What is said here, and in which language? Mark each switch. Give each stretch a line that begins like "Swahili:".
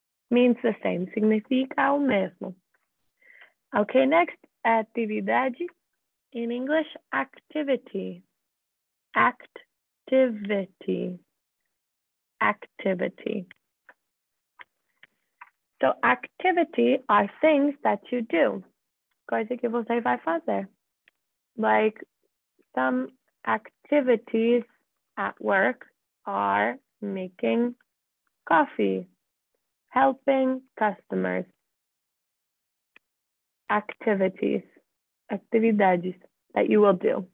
English: Means the same,
Portuguese: significa o mesmo.
English: Okay, next, atividade. In English, activity. Activity. Activity. So activity are things that you do.
Portuguese: Coisa que você vai fazer.
English: Like some activities at work are making coffee, helping customers. Activities, actividades that you will do.